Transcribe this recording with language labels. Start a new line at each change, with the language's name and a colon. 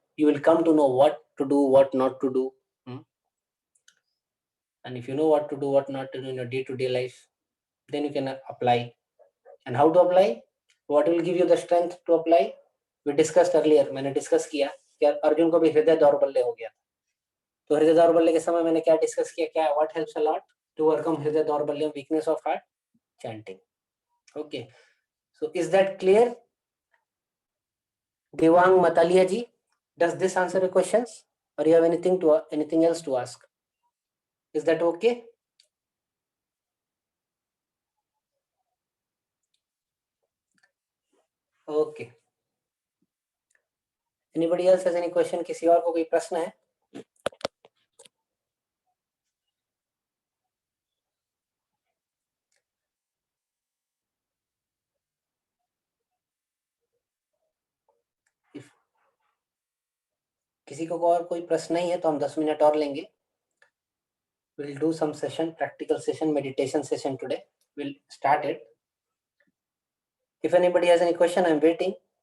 English: You will come to know what to do, what not to do. And if you know what to do, what not to do in your day-to-day life, then you can apply. And how to apply? What will give you the strength to apply? We discussed earlier.
Hindi: मैंने discuss किया कि अर्जुन को भी हृदय दौर्बल्य हो गया था, तो हृदय दौर्बल्य के समय मैंने क्या डिस्कस किया, क्या
English: What helps a lot to overcome हृदय दौर्बल्य, weakness of heart?
Hindi: Chanting.
English: Okay, so is that clear? Devang Mataliya ji, does this answer your questions or you have anything else to ask? Is that okay? Okay, anybody else has any question?
Hindi: किसी और को कोई प्रश्न है? किसी को और कोई प्रश्न नहीं है तो हम 10 मिनट और लेंगे.
English: We'll do some session, practical session, meditation session today. We'll start it. If anybody has any question, I'm waiting.